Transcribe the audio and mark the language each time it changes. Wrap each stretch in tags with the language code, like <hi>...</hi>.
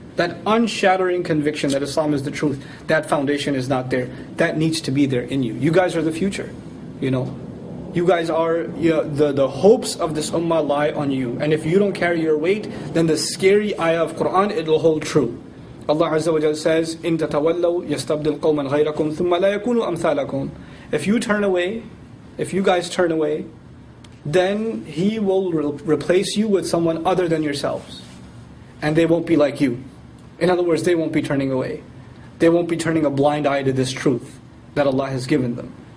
<en>That unshattering conviction that Islam is the truth. That foundation is not there. That needs to be there in you. You guys are the future. You guys are, the hopes of this ummah lie on you. And if you don't carry your weight, then the scary ayah of Quran, it will hold true. Allah Azza wa Jalla says,</en> <ar>إِن تَتَوَلَّوْا يَسْتَبْدِلْ قَوْمًا غَيْرَكُمْ ثُمَّ لَا يَكُونُوا أَمْثَالَكُمْ.</ar> <en>If you turn away, if you guys turn away, then He will replace you with someone other than yourselves. And they won't be like you. In other words, they won't be turning away. They won't be turning a blind eye to this truth that Allah has given them.</en>